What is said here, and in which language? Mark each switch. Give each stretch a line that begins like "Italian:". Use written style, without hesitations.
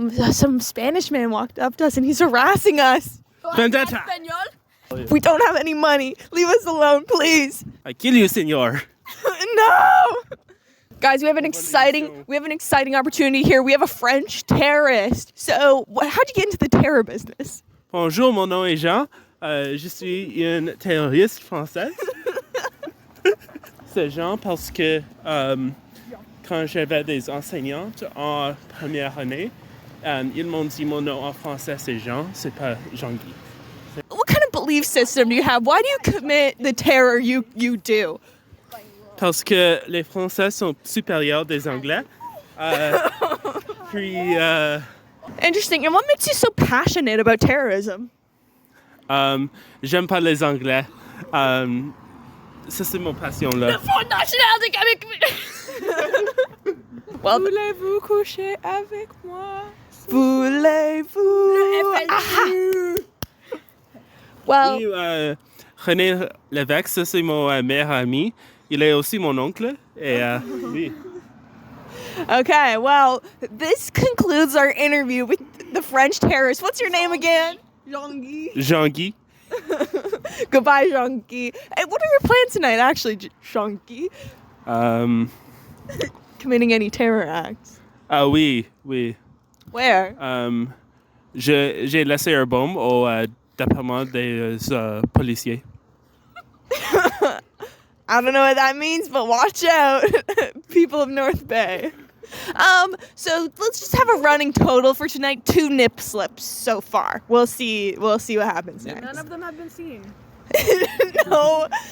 English: Some Spanish man walked up to us and he's harassing us. Vendetta. We don't have any money. Leave us alone, please. I kill you, senor. No! Guys, we have an exciting opportunity here. We have a French terrorist. So, how'd you get into the terror business?
French: Bonjour, mon nom est Jean. Je suis une terroriste française. C'est Jean parce que quand j'avais des enseignantes en première année, ils m'ont dit mon nom en français c'est Jean, c'est pas Jean-Guy.
English: What kind of belief system do you have? Why do you commit the terror you do?
French: Parce que les Français sont supérieurs des Anglais. Puis,
English: Interesting. And what makes you so passionate about terrorism?
French: j'aime pas les Anglais. Ça, c'est mon passion, là. Front National Well, voulez-vous coucher avec moi? Voulez-vous? Well, Oui, René Lévesque, ça, c'est mon meilleur ami. Il est aussi mon oncle. Et, oui.
English: okay, well, this concludes our interview with the French terrorist. What's your name again? Jean-Guy. Jean-Guy. Goodbye, Jean-Guy. Hey, what are your plans tonight, actually, Jean-Guy? Committing any terror acts?
French: Oui.
English: Where?
French: J'ai laissé une bombe au département des policiers.
English: I don't know what that means, but watch out, people of North Bay. So let's just have a running total for tonight. 2 nip slips so far. We'll see what happens next. None of them have been seen. No.